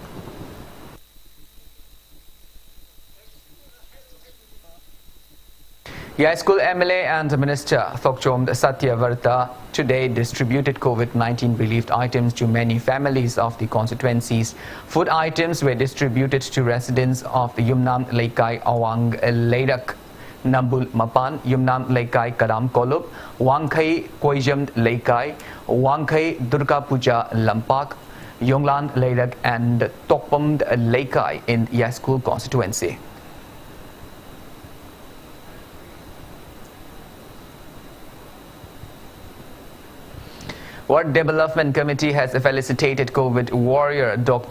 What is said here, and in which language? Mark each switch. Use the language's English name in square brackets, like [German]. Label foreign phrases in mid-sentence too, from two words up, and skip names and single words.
[English] High School MLA and Minister Thokchom Satyavarta today distributed COVID-19 relief items to many families of the constituencies. Food items were distributed to residents of the Yumnam Laikai Awang Leirak, Nambul Mapan, Yumnam Laikai Karam Kolup, Wangkai Koijam Laikai, Wangkai Durga Puja Lampak, Yonglan Leirak and Tokpam Laikai in High School constituency. Ward Development Committee has felicitated COVID warrior Dr.